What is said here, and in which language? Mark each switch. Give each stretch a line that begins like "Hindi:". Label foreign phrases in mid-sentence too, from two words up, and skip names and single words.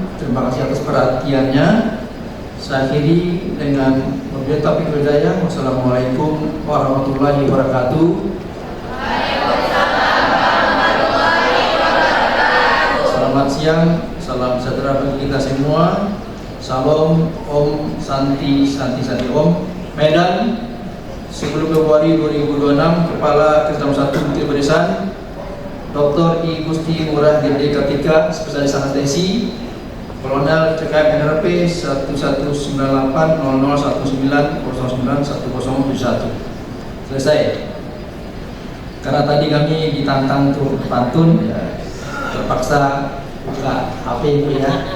Indonesian: Terima kasih atas perhatiannya. Saya akhiri dengan
Arabic: وبالله التوفيق والهداية. والسلام عليكم ورحمة الله وبركاته.
Indonesian: Selamat siang, salam sejahtera bagi kita semua.
Sanskrit: Salam, ॐ शान्ति शान्ति शान्ति ॐ.
Indonesian: Medan, 10 Februari 2026, Kepala Kesdam 1 Bukit Barisan, Dr. I Gusti Ngurah Gede Kartika, Spesialis Anestesi, Kolonel CKM NRP 11980019091071. Selesai. Karena tadi kami ditantang untuk pantun, ya, terpaksa buka HP Ibu ya.